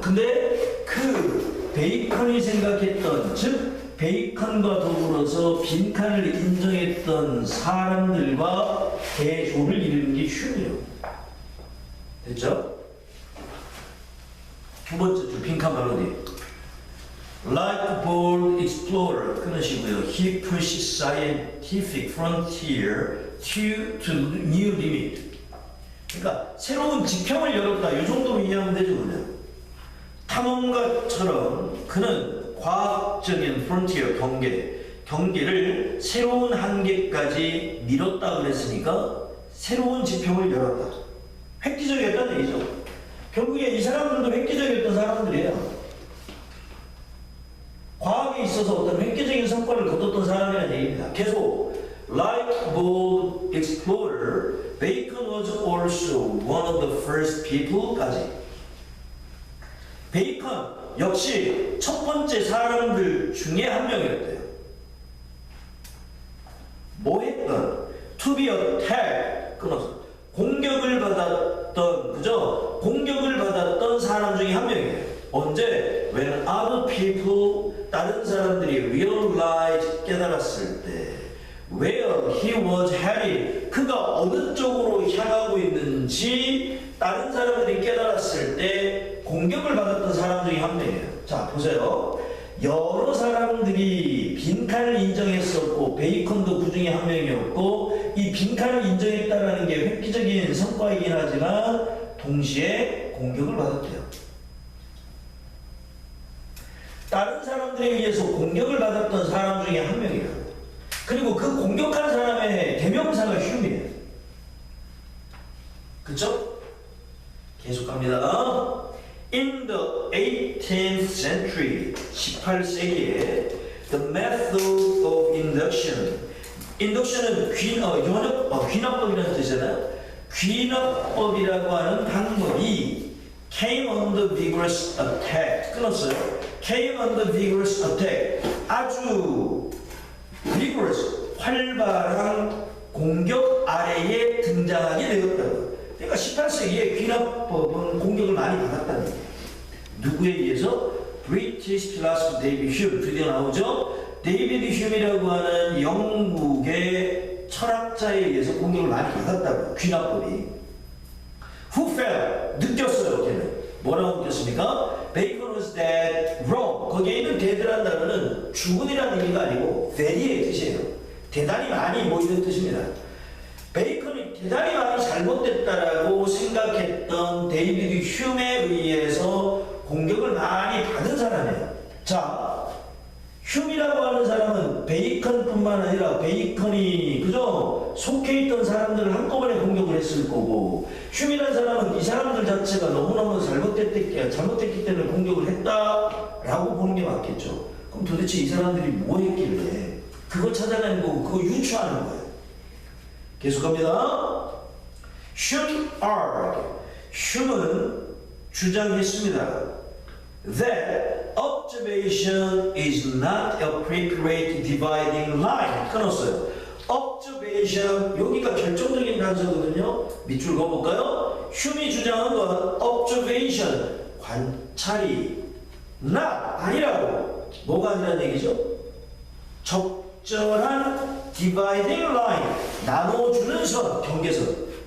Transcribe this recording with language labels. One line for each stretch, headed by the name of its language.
Korean: 근데 그 베이컨이 생각했던, 즉 베이컨과 더불어서 빈칸을 인정했던 사람들과 대조를 이루는 게 휴미예요. 됐죠? 두 번째 줄 빈칸 발언이
English: Like a bold explorer
Korean: 끊으시고요.
English: He pushed scientific frontier to new limit.
Korean: 그러니까 새로운 지평을 열었다. 이 정도로 이해하면 되죠, 그냥. 탐험가처럼 그는 과학적인 frontier, 경계를 새로운 한계까지 밀었다 그랬으니까 새로운 지평을 열었다. 획기적이었다는 얘기죠. 결국에 이 사람들도 획기적이었던 사람들이에요. 과학에 있어서 어떤 획기적인 성과를 거뒀던 사람이라는 얘기입니다.
English: 계속 Like bold explorer, Bacon was also one of the first people까지.
Korean: 베이컨 역시 첫 번째 사람들 중에 한 명이었대요. 뭐 했던?
English: To be attacked.
Korean: 끊어서. 공격을 받았던, 그죠? 공격을 받았던 사람 중에 한 명이에요. 언제?
English: When other people,
Korean: 다른 사람들이 realized, 깨달았을 때.
English: Where he was headed.
Korean: 그가 어느 쪽으로 향하고 있는지 다른 사람들이 깨달았을 때 공격을 받았던 사람 중에 한 명이에요. 자, 보세요. 여러 사람들이 빈칸을 인정했었고 베이컨도 그 중에 한 명이었고 이 빈칸을 인정했다는 게 획기적인 성과이긴 하지만 동시에 공격을 받았대요. 다른 사람들에 의해서 공격을 받았던 사람 중에 한 명이에요. 그리고 그 공격한 사람의 대명사가 휴미예요. 그쵸? 계속 갑니다.
English: In the 18th century, 18세기에 the method of induction.
Korean: Induction은 귀납법이라는 뜻이잖아요. 귀납법이라고 하는 방법이
English: came under vigorous attack.
Korean: 끊었어요.
English: came under vigorous attack.
Korean: 아주 vigorous, 활발한 공격 아래에 등장하게 되었다고. 그러니까 18세기에 귀납법은 공격을 많이 받았다는 얘기예요. 누구에 의해서?
English: British philosopher David Hume
Korean: 드디어 나오죠. 데이비드 휴미라고 하는 영국의 철학자에 의해서 공격을 많이 받았다고요. 귀납법이.
English: Who felt?
Korean: 느꼈어요. 걔는. 뭐라고 느꼈습니까?
English: Bacon was dead wrong.
Korean: 거기에 있는 dead라는 단어는 죽은이라는 의미가 아니고 very의 뜻이에요. 대단히 많이 뭐 이런 뜻입니다. 베이컨이 대단히 많이 잘못됐다라고 생각했던 데이비드 휴메에 의해서 공격을 많이 받은 사람이에요. 자, 휴미라고 하는 사람은 베이컨뿐만 아니라 베이컨이 그죠? 속해 있던 사람들을 한꺼번에 공격을 했을 거고, 휴미라는 사람은 이 사람들 자체가 너무너무 잘못됐기 때문에 공격을 했다라고 보는 게 맞겠죠. 그럼 도대체 이 사람들이 뭐 했길래 그거 찾아내는 거고 그거 유추하는 거예요. 계속합니다.
English: Hume argued.
Korean: Hume은 주장했습니다.
English: That observation is not a preparate dividing line.
Korean: 끊었어요. observation, 여기가 결정적인 단서거든요. 밑줄 그어볼까요? 휴미 주장한 건 observation, 관찰이 not, 아니라고. 뭐가 아니라는 얘기죠? 적절한 dividing line, 나눠주는 선, 경계선.